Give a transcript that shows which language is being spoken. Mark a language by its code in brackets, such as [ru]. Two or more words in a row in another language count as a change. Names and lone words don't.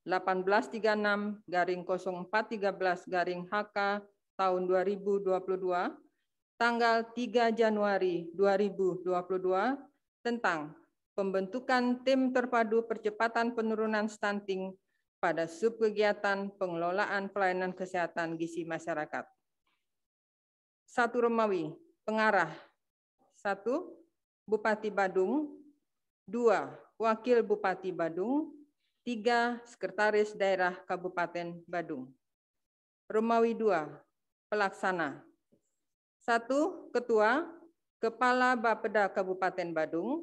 [id] 1836/0413/HK tahun 2022 tanggal 3 Januari 2022 tentang pembentukan tim terpadu percepatan penurunan stunting pada subkegiatan pengelolaan pelayanan kesehatan gizi masyarakat. 1 Romawi, pengarah. 1 Bupati Badung, 2 Wakil Bupati Badung, 3 Sekretaris Daerah Kabupaten Badung. Romawi 2, pelaksana. 1 Ketua, Kepala Bapeda Kabupaten Badung.